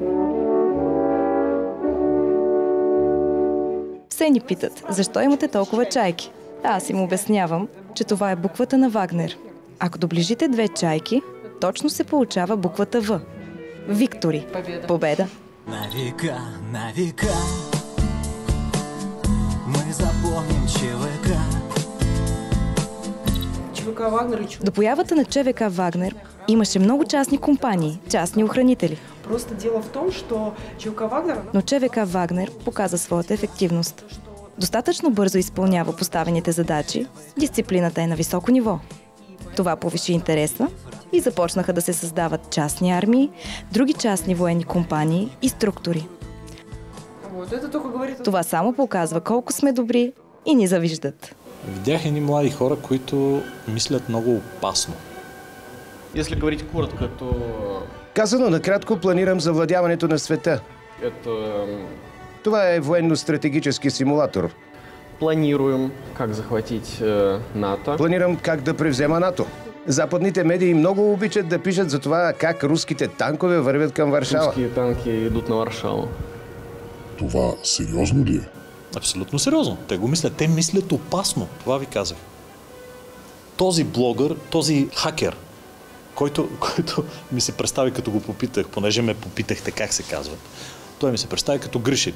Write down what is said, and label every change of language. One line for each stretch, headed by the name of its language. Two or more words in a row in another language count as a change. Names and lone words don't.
Bulgarian: Все ни питат, защо имате толкова чайки? Аз им обяснявам, че това е буквата на Вагнер. Ако доближите 2 чайки, точно се получава буквата В. Виктори. Победа.
Russian: На века мы запомним ЧВК. ЧВК Вагнер.
Bulgarian: До появата на ЧВК Вагнер имаше много частни компании, частни охранители.
Russian: Просто дело в том, что ЧВК Вагнер...
Bulgarian: Но ЧВК Вагнер показа своята ефективност. Достатъчно бързо изпълнява поставените задачи, дисциплината е на високо ниво. Това повиши интереса и започнаха да се създават частни армии, други частни военни компании и структури. Това само показва колко сме добри и ни завиждат. Видях едни млади хора, които мислят много опасно.
Russian: Если говорить коротко, то...
Bulgarian: Казано накратко, планирам завладяването на света. Това е военно-стратегически симулатор.
Russian: Планируем как захватить НАТО.
Bulgarian: Планирам как да превзема НАТО. Западните медии много обичат да пишат за това как руските танкове вървят към Варшава.
Russian: Руските танки идут на Варшава.
Bulgarian: Това сериозно ли е? Абсолютно сериозно. Те го мислят. Те мислят опасно. Това ви казах. Този блогър, този хакер, който ми се представи като го попитах, понеже ме попитахте как се казва. Той ми се представи като Гриша.